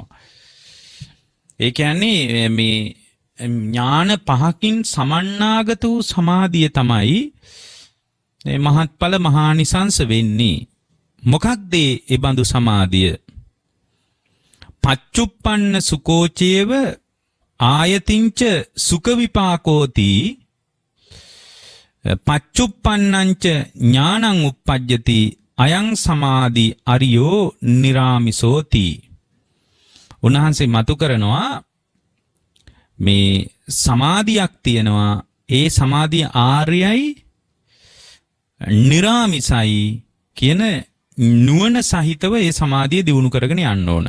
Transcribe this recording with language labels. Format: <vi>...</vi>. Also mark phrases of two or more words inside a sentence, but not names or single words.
<si>ඒ කියන්නේ මේ ඥාන පහකින් සමන්නාගත වූ සමාධිය තමයි මහත්ඵල මහානිසංස වෙන්නේ. මොකක්ද ඒ බඳු සමාධිය?</si> <pi>පච්චුප්පන්න සුකෝචේව ආයතින්ච සුඛ විපාකෝති පච්චුප්පන්නංච ඥානං uppajjati අයං සමාධි අරියෝ නිරාමිසෝති.</pi> <si>උන්වහන්සේ මතු කරනවා මේ සමාධියක් තියෙනවා. ඒ සමාධිය ආර්යයි නිරාමිසයි කියන නුවණ සහිතව ඒ සමාධිය දියුණු කරගෙන යන්න ඕන.</si>